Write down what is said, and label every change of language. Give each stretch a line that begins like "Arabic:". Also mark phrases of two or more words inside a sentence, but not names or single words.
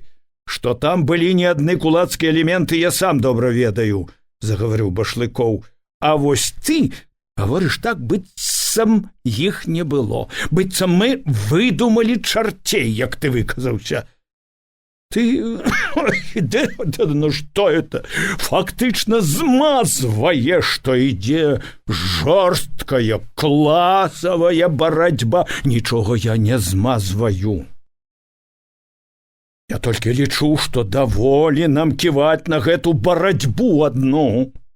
Belarusian: Што там былі не адны кулацкія элементы, я сам добра ведаю, загаварыў Башлыкоў. А вось ты гаворыш так, быццам іх не было, быццам мы выдумалі чарцей, як ты выказаўся.
Russian: Ты ну что это?
Belarusian: Фактычна змазвае, што ідзе жорсткая класавая барацьба. Нічога я не змазваю. Я толькі лічу, што даволі нам ківаць на гэту барацьбу адну.